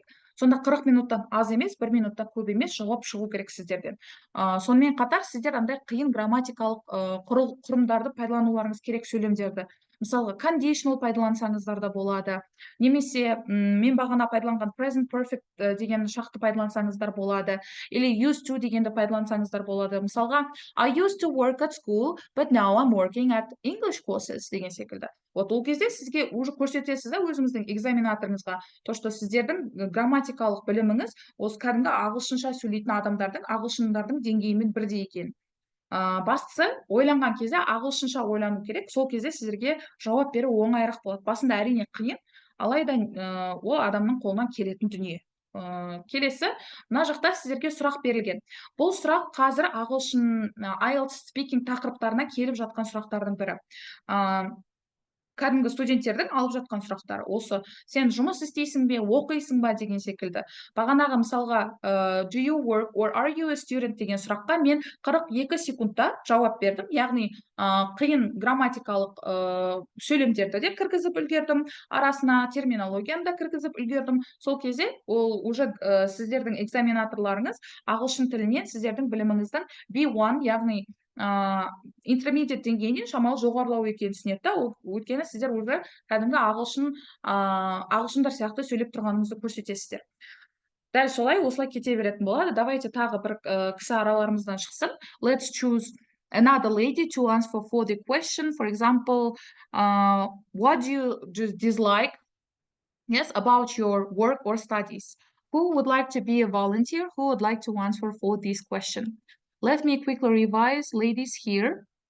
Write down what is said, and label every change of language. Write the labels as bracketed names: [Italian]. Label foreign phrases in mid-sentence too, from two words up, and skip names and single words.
[Kazakh] Сонда 40 минуттан аз емес, 1 минуттан көп емес жауап шығу керек сіздерден. Сонымен қатар сіздер андай қиын грамматикалық құрымдарды пайдалануларыңыз керек, сөйлемдерді. Мысалға, conditional пайдалансаңыздар да болады. Немесе мен бағана пайдаланған [English] present perfect [Kazakh] деген шақты пайдалансаңыздар болады. Или [English] used to [Kazakh] дегенді пайдалансаңыздар болады. Мысалға, [English] I used to work at school, but now I'm working at English courses [Kazakh] деген секілді. Вот ол кезде сізге уже көрсетесіз да өзіңіздің экзаменаторыңызға, [Russian] то, что [Kazakh] сіздердің грамматикалық біліміңіз осы кәдімгі ағылшынша сөйлейтін адамдардың, ағылшындардың деңгейімен бірдей екенін. Бастысы ойланған кезде ағылшынша ойлану керек, сол кезде сіздерге жауап беру оңайырақ болады. Басында әрине қиын, алайда ол адамның қолынан келетін дүние. Келесі, мына жақта сіздерге сұрақ берілген. Бұл сұрақ қазір ағылшын [English] IELTS speaking [Kazakh] тақырыптарына келіп жатқан сұрақтардың бірі. Кәдімгі студенттердің алып жатқан сұрақтары осы: сен жұмыс істейсің бе, оқисың ба деген секілді. Бағанағы мысалға [English] do you work or are you a student [Kazakh] деген сұраққа мен 42 секундта жауап бердім. Яғни қиын грамматикалық сөйлемдерді де кіргізіп үлгердім, арасына терминологияны да кіргізіп үлгердім. Сол кезде ол уже сіздердің экзаменаторларыңыз ағылшын тілінен сіздердің біліміңіздің B1, яғни intermediate деңгейінен шамалы жоғарылау екенін түсінеді да, өйткені сіздер уже кәдімгі ағылшындар сияқты сөйлеп тұрғаныңызды көрсетесіздер. Дәл солай, осылай кете беретін болады. Давайте тағы бір кісі араларымыздан шықсын. [English] Let's choose another lady to answer for the question. For example, what do you dislike, yes, about your work or studies? Who would like to be a volunteer? Who would like to answer for this question? Let me quickly revise, ladies, here.